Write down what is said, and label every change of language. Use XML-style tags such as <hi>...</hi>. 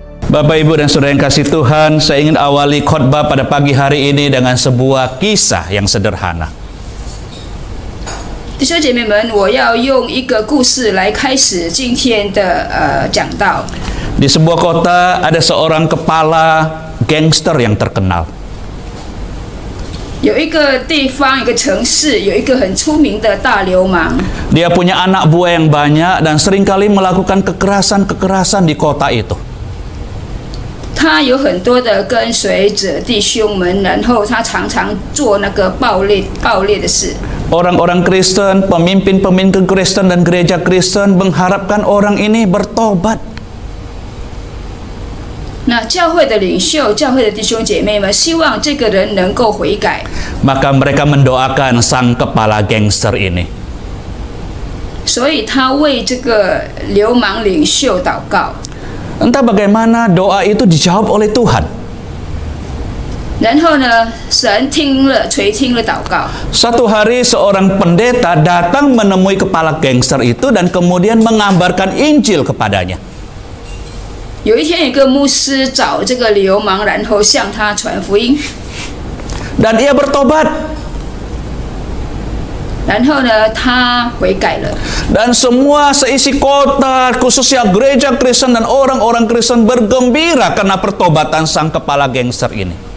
<id>Bapak, Ibu, dan Saudara yang kasih Tuhan, saya ingin awali khotbah pada pagi hari ini dengan sebuah kisah yang sederhana.</id> <zh>弟兄姐妹们，我要用一个故事来开始今天的讲道。</zh> <id>Di sebuah kota ada seorang kepala gangster yang terkenal.</id> <zh>有一个地方，一个城市，有一个很出名的大流氓。</zh> <id>Dia punya anak buah yang banyak dan seringkali melakukan kekerasan-kekerasan di kota itu.</id> <zh>他有很多的跟随者弟兄们，然后他常常做那个暴烈的事。</zh> <id>Orang-orang Kristen, pemimpin-pemimpin Kristen dan gereja Kristen mengharapkan orang ini bertobat.</id> <zh>那教会的领袖、教会的弟兄姐妹们，希望这个人能够悔改。</zh> <id>Maka mereka mendoakan sang kepala gangster ini.</id> <zh>所以他为这个流氓领袖祷告。</zh> <id>Entah bagaimana doa itu dijawab oleh Tuhan.</id> <zh>然后呢，神垂听了祷告。</zh> <id>Satu hari seorang pendeta datang menemui kepala gangster itu dan kemudian mengabarkan Injil kepadanya.</id> <zh>有一天，有一个牧师找这个流氓，然后向他传福音。</zh> <id>Dan ia bertobat.</id> <zh>然后呢，他悔改了。</zh> <id>Dan semua seisi kota, khususnya gereja Kristen dan orang-orang Kristen bergembira karena pertobatan sang kepala gangster ini.</id>